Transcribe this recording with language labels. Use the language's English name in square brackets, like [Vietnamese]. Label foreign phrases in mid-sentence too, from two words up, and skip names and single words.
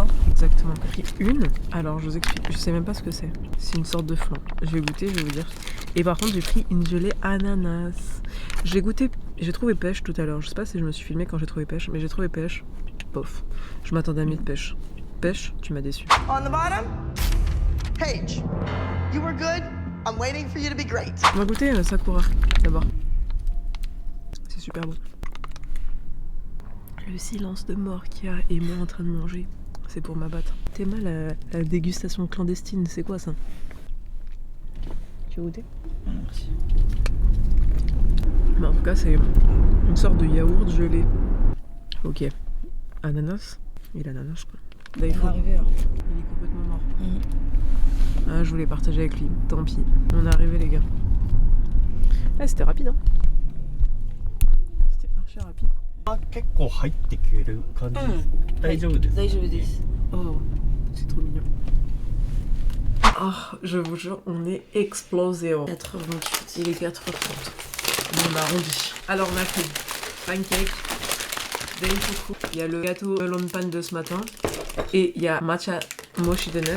[French] Exactement. J'ai pris une. Alors, je vous explique. Je sais même pas ce que c'est. C'est une sorte de flan. Je vais goûter, je vais vous dire. Et par contre, j'ai pris une gelée ananas. J'ai goûté... J'ai trouvé pêche tout à l'heure. Je sais pas si je me suis filmée quand j'ai trouvé pêche, mais j'ai trouvé pêche. Bof. Je m'attendais à mieux de pêche. Pêche, tu m'as déçu. [English] On the bottom, Paige, you were good. I'm waiting for you to be great. [French] On va goûter Sakura d'abord. C'est super bon. Le silence de mort qu'il y a et moi en train de manger, c'est pour m'abattre. T'es mal la dégustation clandestine, c'est quoi ça? Tu veux goûter? Merci. Mais en tout cas, c'est une sorte de yaourt gelé. Ok. Ananas. Il a l'ananas quoi. Là, il faut... arrivé là. Il est complètement mort. Ah, je voulais partager avec lui. Tant pis. On est arrivé les gars. Ah, c'était rapide hein. C'était archi rapide. [Japanese] 結構入ってくれる感じです。大丈夫です。大丈夫です。 [French] Oh, c'est trop mignon. Oh, je vous jure, on est explosé. 4h28. Il est 4h30. On arrondit. Alors, on a fait pancake, denfuku. Il y a le gâteau melon pan de ce matin. Et il y a matcha mochi donut.